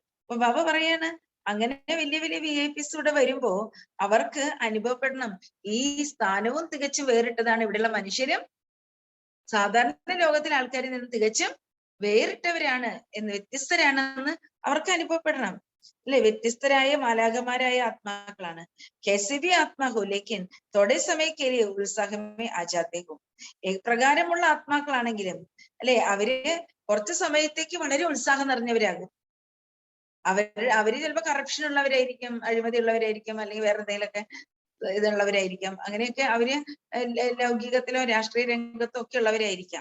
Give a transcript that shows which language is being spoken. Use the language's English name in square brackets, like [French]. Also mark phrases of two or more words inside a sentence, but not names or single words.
[Malayalam] അപ്പൊ ബാബ പറയാണ്, അങ്ങനെ വലിയ വലിയ VIP ഇവിടെ വരുമ്പോ അവർക്ക് അനുഭവപ്പെടണം, ഈ സ്ഥാനവും തികച്ചും വേറിട്ടതാണ്. ഇവിടെയുള്ള മനുഷ്യരും സാധാരണ ലോകത്തിലെ ആൾക്കാരിൽ നിന്ന് തികച്ചും വേറിട്ടവരാണ് എന്ന്, വ്യത്യസ്തരാണെന്ന് അവർക്ക് അനുഭവപ്പെടണം, അല്ലെ? വ്യത്യസ്തരായ മാലാഖമാരായ ആത്മാക്കളാണ്. [Hindi] कैसे ആത്മാ हो लेकिन थोड़े समय के लिए उत्साह में आ जाते हो. [Malayalam] പ്രകാരമുള്ള ആത്മാക്കളാണെങ്കിലും, അല്ലെ, അവര് കുറച്ചു സമയത്തേക്ക് വളരെ ഉത്സാഹം നിറഞ്ഞവരാകും. അവര് ചിലപ്പോ കറപ്ഷൻ ഉള്ളവരായിരിക്കും, അഴിമതി ഉള്ളവരായിരിക്കും, അല്ലെങ്കിൽ വേറെ എന്തെങ്കിലുമൊക്കെ ഇതുള്ളവരായിരിക്കാം. അങ്ങനെയൊക്കെ അവര് ലൗകികത്തിലോ രാഷ്ട്രീയ രംഗത്തോ ഒക്കെ ഉള്ളവരായിരിക്കാം.